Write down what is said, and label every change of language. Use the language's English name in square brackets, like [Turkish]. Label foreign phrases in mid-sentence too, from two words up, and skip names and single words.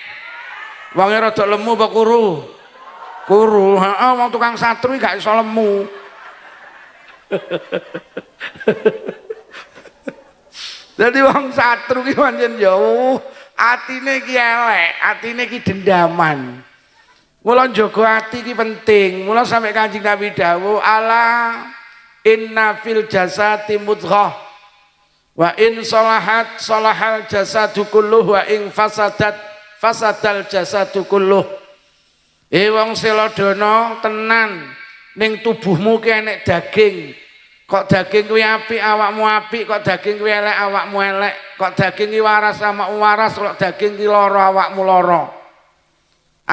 [Javanese] Wonge rada lemu apa kuru? Kuru, heeh wong tukang satru gak iso lemu. Jadi wong satru ki pancen yo atine ki elek, atine ki dendaman. Mula njaga ati ki penting. Mula sampe Kanjeng Nabi dawuh [Arabic] ألا إن في الجسد مضغة وإن صلحت صلح الجسد كله وإن فسد الجسد كله wa in fasadal jasadu kulluh. [Javanese] Wong selodono tenan ning tubuhmu ki enek daging. Kok daging kuwi apik awakmu apik, kok daging kuwi elek awakmu elek, kok daging ki waras awakmu waras, kok daging ki lara awakmu lara.